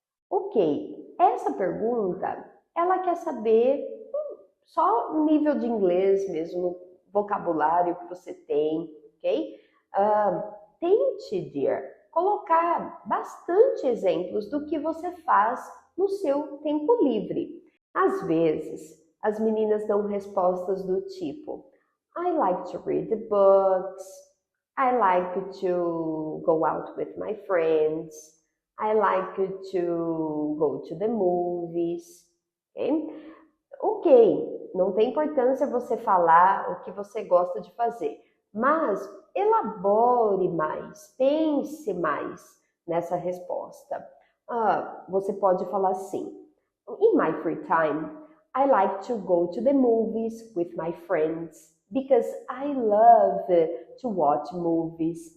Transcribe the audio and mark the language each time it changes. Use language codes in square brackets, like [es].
[pt] Ok, essa pergunta, ela quer saber só o nível de inglês mesmo, vocabulário que você tem, ok? Tente, dear, colocar bastante exemplos do que você faz no seu tempo livre. Às vezes, as meninas dão respostas do tipo [en] I like to read the books, I like to go out with my friends, I like to go to the movies, ok? [pt] Ok, não tem importância você falar o que você gosta de fazer, mas elabore mais, pense mais nessa resposta. Você pode falar assim: [en] In my free time, I like to go to the movies with my friends because I love to watch movies.